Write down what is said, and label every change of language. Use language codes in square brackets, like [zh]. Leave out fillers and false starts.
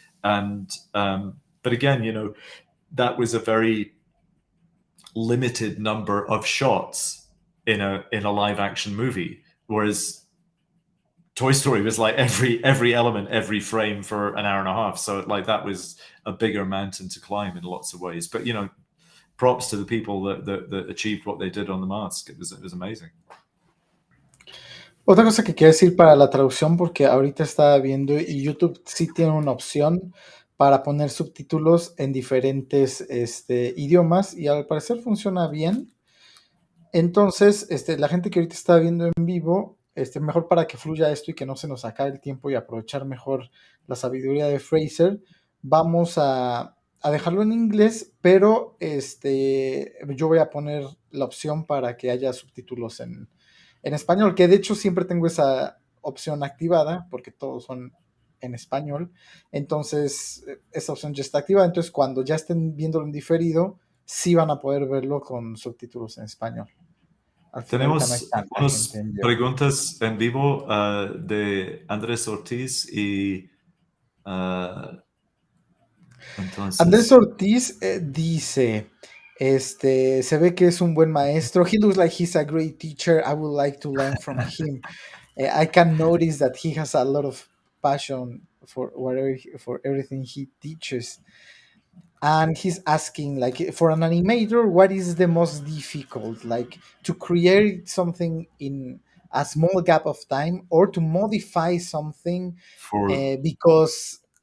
[en] And but again, you know, that was a very limited number of shots in a live action movie, whereas Toy Story was like every element, every frame for an hour and a half. So like that was a bigger mountain to climb in lots of ways. But, you know, props to the people that achieved what they did on The Mask. It was amazing. [es] Otra cosa que quiero decir para la traducción, porque ahorita estaba viendo y YouTube sí tiene una opción para poner subtítulos en diferentes idiomas, y al parecer funciona bien. Entonces, la gente que ahorita está viendo en vivo, mejor para que fluya esto y que no se nos acabe el tiempo y aprovechar mejor la sabiduría de Fraser, vamos a dejarlo en inglés, pero yo voy a poner la opción para que haya subtítulos en español, que de hecho siempre tengo esa opción activada porque todos son en español. Entonces esa opción ya está activada, entonces cuando ya estén viéndolo en diferido sí van a poder verlo con subtítulos en español. Tenemos unas preguntas en vivo de Andrés Ortiz y entonces... Andrés Ortiz dice, se ve que es un buen maestro. [en] He looks like he's a great teacher. I would like to learn from him. I can notice that he has a lot of passion for everything he teaches. And he's asking, like, for an animator, what is the most difficult, like, to create something in a small gap of time or to modify something because